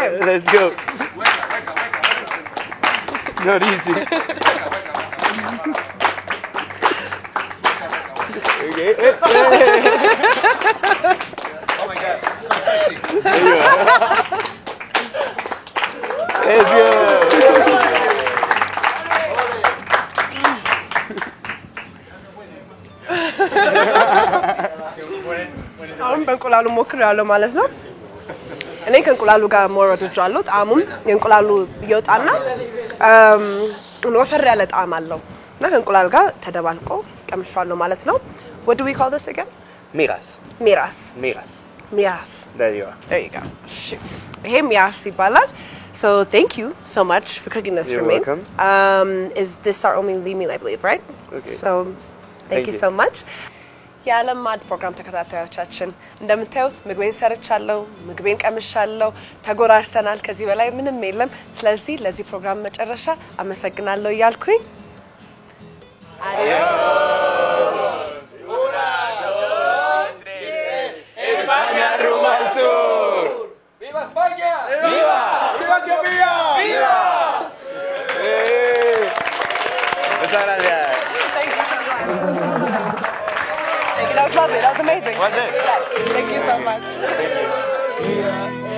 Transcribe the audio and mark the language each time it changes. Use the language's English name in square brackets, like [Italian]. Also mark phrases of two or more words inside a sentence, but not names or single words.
[English] Let's go. Not easy. Okay. Oh my god, so sexy. There you are. Let's go. [Amharic] አሁን በእንቁላሉ ሞክሬያለሁ ማለት ነው። እኔ ከእንቁላሉ ጋር ሞር ወድጃለሁ። ጣዕሙም የእንቁላሉ ይወጣና ወፈር ያለ ጣዕም አለው እና ከእንቁላሉ ጋር ተደባልቆ ቀምሻለሁ ማለት ነው። [English] What do we call this again? Miras. Miras. Miras. Miras. There you are. There you go. [Amharic] ይሄ ሚራስ ይባላል. [English] So thank you so much for cooking this You're for me. welcome. Is this our only meal, I believe, right? Okay. So thank you you. so much. [Amharic] የዓለም ማድ ፕሮግራም ተከታታዮቻችን እንደምታዩት ምግቤን ሰርቻለሁ፣ ምግቤን ቀምሻለሁ፣ ተጎራርሰናል። ከዚህ በላይ ምንም የለም። ስለዚህ ለዚህ ፕሮግራም መጨረሻ አመሰግናለሁ እያልኩኝ [Spanish] España Rumbo al Sur. ¡Viva España! ¡Viva! ¡Viva Etiopía! ¡Viva! Muchas gracias. [English] Thank you so much. Thank you. That was lovely. That was amazing. Was it? Yes. Thank you so much. Thank you.